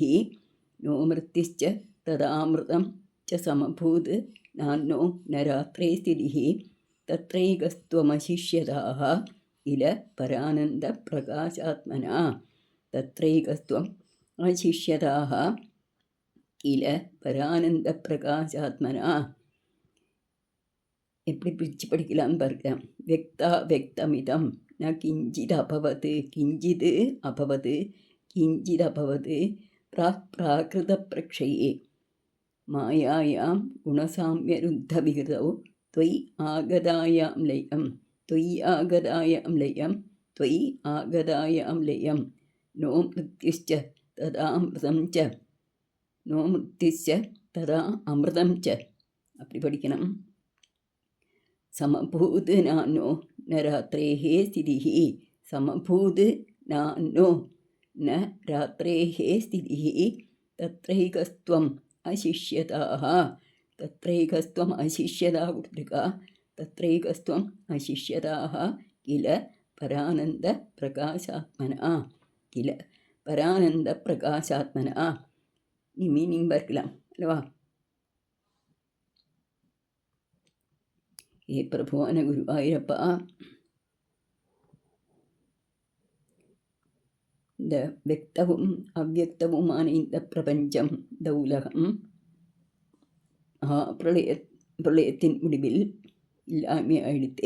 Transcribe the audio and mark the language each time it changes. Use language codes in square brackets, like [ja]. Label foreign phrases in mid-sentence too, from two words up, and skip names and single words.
[sa] नो मृत्युश्च तदामृतं च समभूत् नान्नो न रात्रे स्थितिः. तत्रैकस्त्वमशिष्यताः किल परानन्दप्रकाशात्मना. तत्रैकस्त्वम् अशिष्यताः किल பரானந்தப்பிரகாசாத்மனா. [ta] எப்படி பிரித்து படிக்கலான்னு பார்க்கலாம். [sa] व्यक्ता व्यक्तमिदं न किञ्चित् अभवत्. किञ्चित् अभवत् किञ्चित् अभवत् प्राक् प्राकृत प्रक्षये. मायायां गुणसाम्यरुद्धविकृतौ त्वयि आगदाय अम्लयं. त्वयि आगदाय अम्लयं. त्वयि आगदाय अम्लयं. नो मृत्युश्च तदा अमृतं च. नो मृत्युश्च तदा अमृतं च. [ta] அப்படி படிக்கணும். [sa] समभूत् नान्नो न रात्रेः स्थितिः. समभूत् नान्नो न रात्रेः स्थितिः. तत्रैकस्त्वम् अशिष्यताः. तत्रैकस्त्वम् अशिष्यता கொடுத்துருக்கா. तत्रैकस्त्वम् अशिष्यताः किल பரானந்தப்பிரகாசாத்மனா. किल परानन्दप्रकाशात्मना. [ta] நீ மீனிங் பார்க்கலாம் அல்லவா. ஏ பிரபுவான குருவாயூரப்பா, இந்த வெக்தவும் அவ்வக்தவுமான இந்த பிரபஞ்சம், இந்த உலகம் பிரளயத்தின் முடிவில் இல்லாமே ஆயிடுத்தே.